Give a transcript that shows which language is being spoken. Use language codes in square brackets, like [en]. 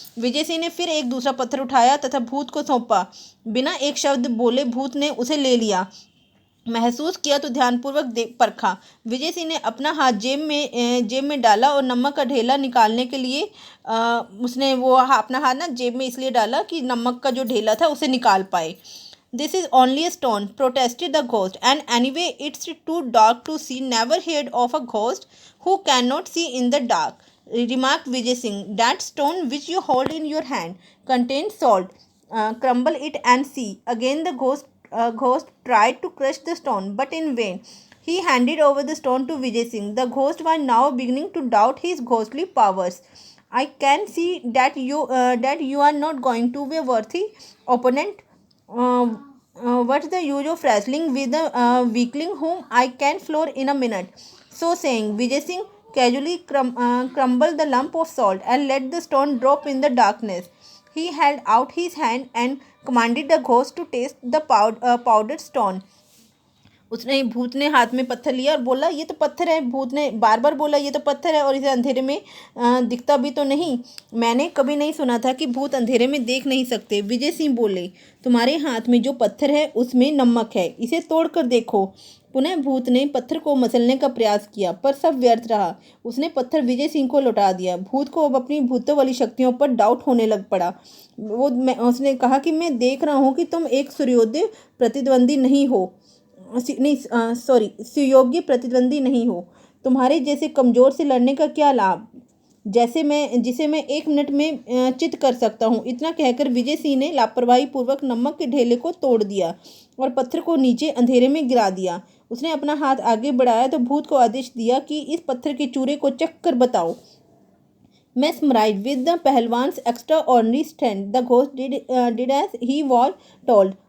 [hi] विजय सिंह ने फिर एक दूसरा पत्थर उठाया तथा भूत को सौंपा। बिना एक शब्द बोले भूत ने उसे ले लिया, महसूस किया तो ध्यानपूर्वक देख परखा। विजय सिंह ने अपना हाथ जेब में डाला और नमक का ढेला निकालने के लिए उसने वो अपना हाथ ना जेब में इसलिए डाला कि नमक का जो ढेला था उसे निकाल पाए। [en] This is only a stone, protested the ghost, and anyway it's too dark to see. Never heard of a ghost who cannot see in the dark, remarked Vijay Singh. That stone which you hold in your hand contains salt. Crumble it and see. Again the ghost tried to crush the stone, but in vain. He handed over the stone to Vijay Singh. The ghost was now beginning to doubt his ghostly powers. I can see that you are not going to be a worthy opponent. What's the use of wrestling with a weakling whom I can floor in a minute? So saying, Vijay Singh casually crumbled the lump of salt and let the stone drop in the darkness. He held out his hand and commanded the ghost to taste the powdered stone. [hi] उसने भूत ने हाथ में पत्थर लिया और बोला ये तो पत्थर है। भूत ने बार बार बोला ये तो पत्थर है और इसे अंधेरे में दिखता भी तो नहीं। मैंने कभी नहीं सुना था कि भूत अंधेरे में देख नहीं सकते। विजय सिंह बोले, तुम्हारे हाथ में जो पत्थर है उसमें नमक है, इसे तोड़कर देखो। पुनः भूत ने पत्थर को मसलने का प्रयास किया पर सब व्यर्थ रहा। उसने पत्थर विजय सिंह को लौटा दिया। भूत को अब अपनी भूतों वाली शक्तियों पर डाउट होने लग पड़ा। उसने कहा कि मैं देख रहा हूँ कि तुम एक सुयोग्य प्रतिद्वंदी नहीं हो, सुयोग्य प्रतिद्वंदी नहीं हो। तुम्हारे जैसे कमज़ोर से लड़ने का क्या लाभ, जिसे मैं 1 मिनट में चित कर सकता हूँ। इतना कहकर विजय सिंह ने लापरवाही पूर्वक नमक के ढेले को तोड़ दिया और पत्थर को नीचे अंधेरे में गिरा दिया। उसने अपना हाथ आगे बढ़ाया तो भूत को आदेश दिया कि इस पत्थर के चूरे को चख कर बताओ। [en] Mesmerized with the Pahalwan's extraordinary strength, the ghost did as he was told.